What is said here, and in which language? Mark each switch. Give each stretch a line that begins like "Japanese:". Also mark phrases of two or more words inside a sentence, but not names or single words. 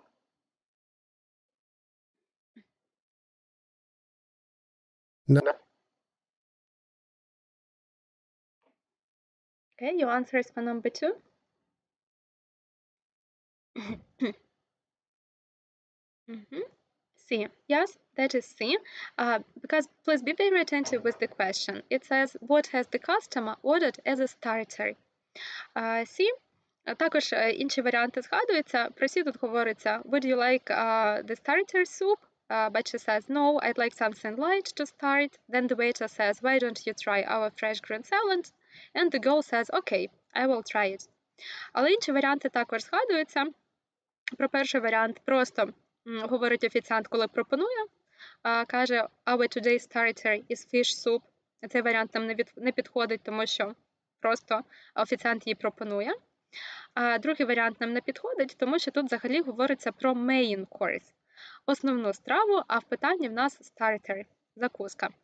English: Okay, your answer is for number 2. C. Yes, that is C. Because please be very attentive with the question. It says, what has the customer ordered as a starter? C.
Ukrainian: Також інші варіанти згадуються. Про C тут говориться,
English: would you like the starter soup? But she says, no, I'd like something light to start. Then the waiter says, why don't you try our fresh green salad? And the girl says, okay, I will try it.
Ukrainian: Але інші варіанти також згадуються. Про перший варіант просто говорить офіціант, коли пропонує. Каже,
English: our today's starter is fish soup.
Ukrainian: Цей варіант нам не підходить, тому що просто офіціант її пропонує. А другий варіант нам не підходить, тому що тут взагалі говориться про
English: main course.
Ukrainian: Основну страву, а в питанні в нас starter, закуска.